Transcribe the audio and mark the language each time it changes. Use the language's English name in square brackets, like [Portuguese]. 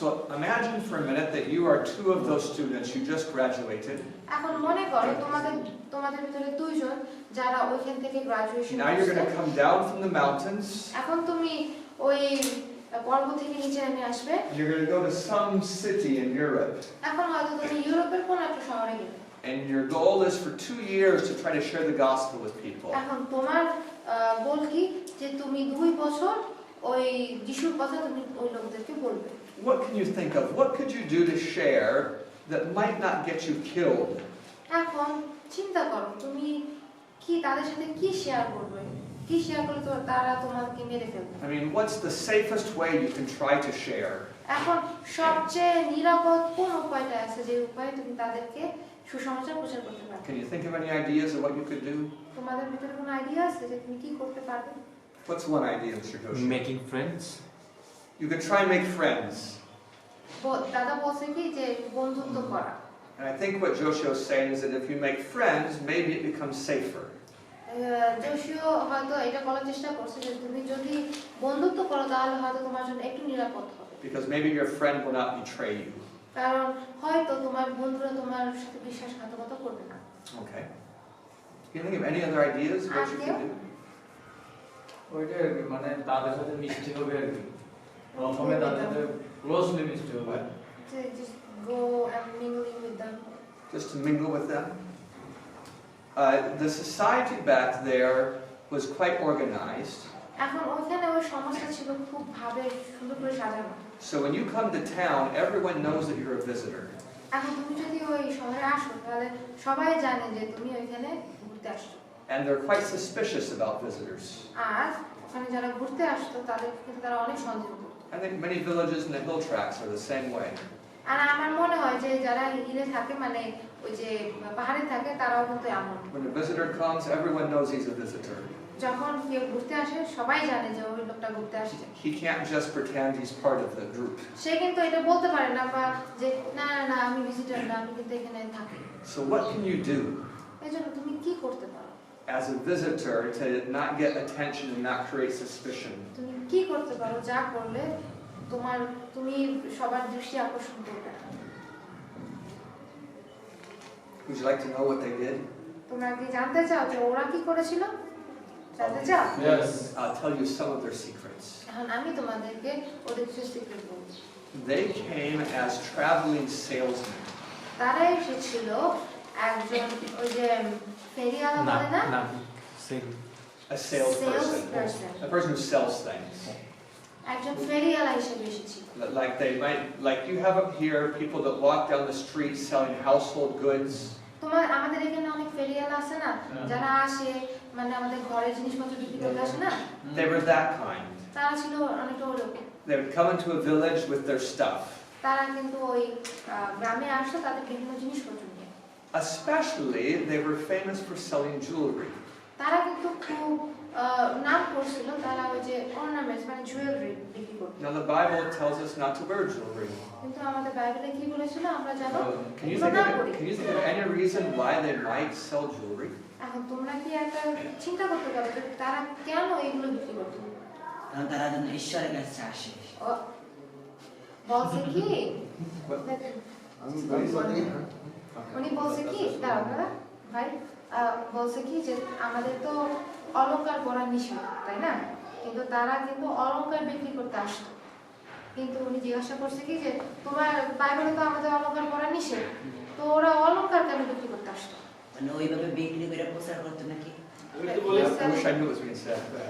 [English] So imagine for a minute that you are two of those students who just graduated. [Bangla] এখন মনে করো তোমাদের ভিতরে দুইজন যারা ওইখান থেকে graduation [English] Now you're going to come down from the mountains. [Bangla] এখন তুমি ওই পর্বত থেকে নিচে নেমে আসবে। [English] You're going to go to some city in Europe. [Bangla] এখন হয়তো তুমি ইউরোপের কোন একটা শহরে গেলে। [English] And your goal is for 2 years to try to share the gospel with people. [Bangla] এখন তোমার গোল কি যে তুমি 2 বছর ওই যিশুর কথা তুমি ওই লোকদেরকে বলবে। [English] What can you think of? What could you do to share that might not get you killed? [Bangla] এখন চিন্তা করো তুমি কি তাদের সাথে কি শেয়ার করবে? কি শেয়ার করলে তো তারা তোমাকে মেরে ফেলবে? [English] I mean, what's the safest way you can try to share? [Bangla] এখন সবচেয়ে নিরাপদ কোন উপায়টা আছে যে উপায়ে তুমি তাদেরকে সুসমাচার প্রচার করতে পারবে? [English] Can you think of any ideas of what you could do? [Bangla] তোমাদের ভিতরে কোনো আইডিয়া আছে যে তুমি কি করতে পারবে? [English] What's one idea, Mr. Ghosh? Making friends. You could try and make friends. [Bangla] দাদা বলছে কি যে বন্ধুত্ব করা। [English] And I think what Joshua is saying is that if you make friends, maybe it becomes safer. [Bangla] জোশিও হয়তো এটা বলার চেষ্টা করছে যে তুমি যদি বন্ধুত্ব করো তাহলে হয়তো তোমার জন্য একটু নিরাপদ হবে। [English] Because maybe your friend will not betray you. [Bangla] কারণ হয়তো তোমার বন্ধুরা তোমার সাথে বিশ্বাসঘাতকতা করবে না। [English] Okay. Can you think of any other ideas of what you could do? [Bangla] ওইটা আর কি মানে তাদের সাথে মিশতে হবে আর কি প্রথমে তাদের সাথে ক্লোজলি মিশতে হবে [English] Just go and mingling with them. Just to mingle with them? The society back there was quite organized. [Bangla] এখন ওখানে ওই সমাজটা ছিল খুব ভাবে সুন্দর করে সাজানো। [English] So when you come to town, everyone knows that you're a visitor. [Bangla] এখন তুমি যদি ওই শহরে আসো তাহলে সবাই জানে যে তুমি ওইখানে ঘুরতে আসছো। [English] And they're quite suspicious about visitors. [Bangla] আর ওখানে যারা ঘুরতে আসতো তাদের কিন্তু তারা অনেক সন্দেহ করতো। [English] I think many villages in the hill tracts are the same way. [Bangla] আর আমার মনে হয় যে যারা হিলে থাকে মানে ওই যে পাহাড়ে থাকে তারাও কিন্তু এমন। [English] When a visitor comes, everyone knows he's a visitor. [Bangla] যখন কেউ ঘুরতে আসে সবাই জানে যে ওই লোকটা ঘুরতে আসছে। [English] He can't just pretend he's part of the group. [Bangla] সে কিন্তু এটা বলতে পারে না বা যে না না না আমি ভিজিটর না আমি কিন্তু এখানে থাকি। [English] So what can you do [Bangla] এজন্য তুমি কি করতে পারো? [English] as a visitor to not get attention and not create suspicion? [Bangla] তুমি কি করতে পারো যা করলে তুমি সবার দৃষ্টি আকর্ষণ করবে? [English] Would you like to know what they did? [Bangla] তোমরা কি জানতে চাও যে ওরা কি করেছিল? জানতে চাও? [English] Yes. I'll tell you some of their secrets. [Bangla] এখন আমি তোমাদেরকে ওদের কিছু সিক্রেট বলছি। [English] They came as traveling salesmen. [Bangla] তারা এসেছিল একজন ওই যে ফেরিওয়ালা বলে না? না, same. [English] A salesperson. Salesperson. A person who sells things. [Bangla] একজন ফেরিওয়ালা হিসেবে এসেছিল। [English] Like you have up here people that walk down the street selling household goods. [Bangla] আমাদের এখানে অনেক ফেরিওয়ালা আছে না যারা আসে মানে আমাদের ঘরের জিনিসপত্র বিক্রি করতে আসে না? [English] They were that kind. [Bangla] তারা ছিল অনেকটা ওরকম। [English] They would come into a village with their stuff. [Bangla] তারা কিন্তু ওই গ্রামে আসতো তাদের বিভিন্ন জিনিসপত্র নিয়ে। [English] Especially they were famous for selling jewelry. [Bangla] তারা কিন্তু খুব নাম করছিল তারা ওই যে অর্নামেন্টস মানে জুয়েলারি বিক্রি করত। [English] Now the Bible tells us not to wear jewelry. [Bangla] কিন্তু আমাদের বাইবেলে কি বলেছিল আমরা জানো? [English] Can you think of any reason why they might sell jewelry? [Bangla] এখন তোমরা কি একটা চিন্তা করতে পারো যে তারা কেন এগুলো বিক্রি করত? কারণ তারা যেন ঈশ্বরের কাছে আসে। বলছে কি আমি বলি উনি বলছে কি দাঁড়া ভাই বলছে কি যে আমাদের তো অলংকার পরা নিষেধ তাই না, কিন্তু তারা কিন্তু অলংকার বিক্রি করতে আসতো। কিন্তু উনি জিজ্ঞাসা করছে কি যে তোমার বাইবেলে তো আমাদের অলংকার পরা নিষেধ, তো ওরা অলংকার কেন বিক্রি করতে আসতো? মানে ওইভাবে বিক্রি করে প্রচার করতে নাকি? [English] I wish I knew what was being said.